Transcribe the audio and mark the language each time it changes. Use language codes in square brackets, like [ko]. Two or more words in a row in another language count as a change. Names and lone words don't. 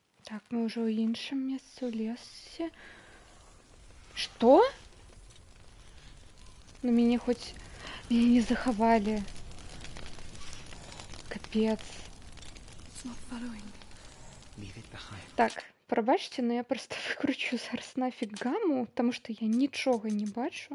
[be] Так, мы уже ў іншым месцы, ў лесе. Што? Ну мяне хоць... Мяне не захавалі. Капец. [en] It's not following me. Leave it behind. [be] Так, прабачце, но я проста выкручу зараз нафіг гаму, таму што я нічога не бачу.